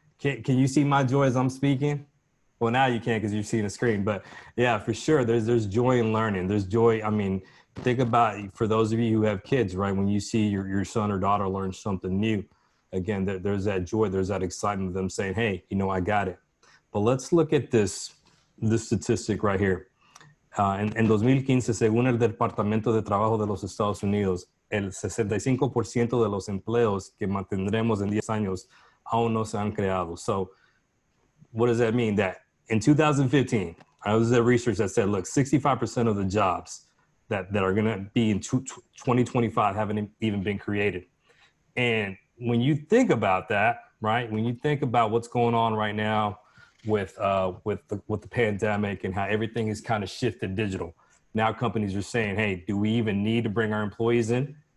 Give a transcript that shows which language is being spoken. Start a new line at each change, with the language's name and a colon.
English: Can you see my joy as I'm speaking? Well, now you can't because you're seeing the screen, but yeah, for sure. There's joy in learning. There's joy. I mean, think about, for those of you who have kids, right? When you see your son or daughter learn something new, again, there's that joy, there's that excitement of them saying, hey, you know, I got it. But let's look at this statistic right here.
Spanish: En 2015, según el Departamento de Trabajo de los Estados Unidos, el 65% de los empleos que mantendremos en 10 años aún no se han creado.
English: So what does that mean? That in 2015, I was at research that said, look, 65% of the jobs that are going to be in 2025 haven't even been created. And when you think about that, right, when you think about what's going on right now with the pandemic and how everything is kind of shifted digital, now companies are saying, hey, do we even need to bring our employees in?